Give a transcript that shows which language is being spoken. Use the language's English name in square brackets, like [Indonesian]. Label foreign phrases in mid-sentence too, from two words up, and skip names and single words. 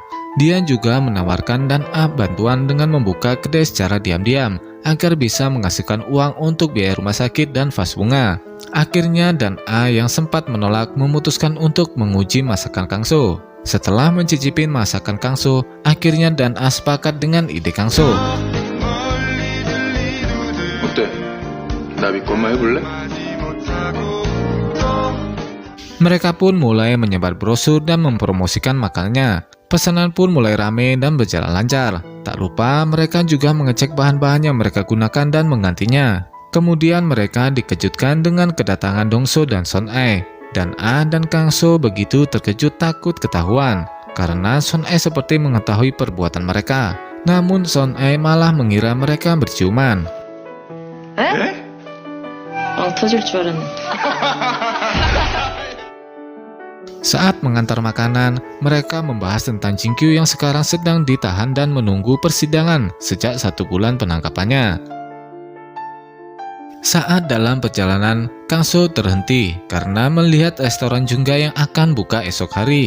[Indonesian] Dia juga menawarkan Dan A bantuan dengan membuka kedai secara diam-diam agar bisa menghasilkan uang untuk biaya rumah sakit dan vas bunga. Akhirnya Dan A yang sempat menolak memutuskan untuk menguji masakan Kangso. Setelah mencicipi masakan Kangso, akhirnya Dan A sepakat dengan ide Kangso. [Korean] 나 믿고 한번 해볼래? [Indonesian] Mereka pun mulai menyebar brosur dan mempromosikan makanannya. Pesanan pun mulai ramai dan berjalan lancar. Tak lupa mereka juga mengecek bahan-bahan yang mereka gunakan dan menggantinya. Kemudian mereka dikejutkan dengan kedatangan Dongso dan Son Ae. Dan A dan Kangso begitu terkejut takut ketahuan karena Son Ae seperti mengetahui perbuatan mereka. Namun Son Ae malah mengira mereka berciuman. [Korean] 터질 줄 알았네. [Indonesian] Saat mengantar makanan, mereka membahas tentang Jinkyu yang sekarang sedang ditahan dan menunggu persidangan sejak 1 bulan penangkapannya. Saat dalam perjalanan, Kangso terhenti karena melihat restoran Jungga yang akan buka esok hari.